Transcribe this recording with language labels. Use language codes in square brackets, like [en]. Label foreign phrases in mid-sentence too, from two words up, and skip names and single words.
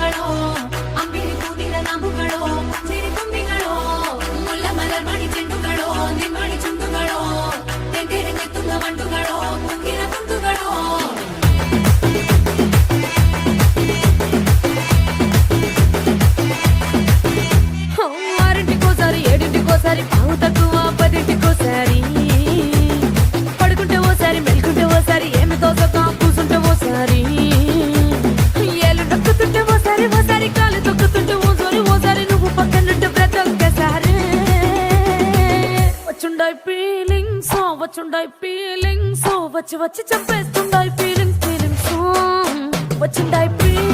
[ml] അമ്പിളി പൂതിര നാമ്പുകളോ ചിരി തുമ്പികളോ മുല്ല മലർമണി ചെണ്ടുകളോ നിന്മണി ചുണ്ടുകളോ തെണ്ടിരഞ്ഞെത്തുന്ന വണ്ടുകളോ മുങ്കിര തുണ്ടുകളോ [te] ఆరింటికోసారి ఏడింటికోసారి పావు తక్కువ పదింటికోసారి పడుకుంటే ఓసారి మెలుకుంటే ఓసారి ఏమి తోసక కూసుంటే ఓసారి ఏళ్ళు నొక్కుతుంటే ఓసారి ఓసారి కాలు తొక్కుతుంటే ఓసారి నువ్వు పక్కనుంటే బ్రతొక్కసారి వచ్చుండాయి ఫీలింగ్స్ వచ్చి వచ్చి చంపేస్తుండాయి ఫీలింగ్స్ వచ్చిండాయి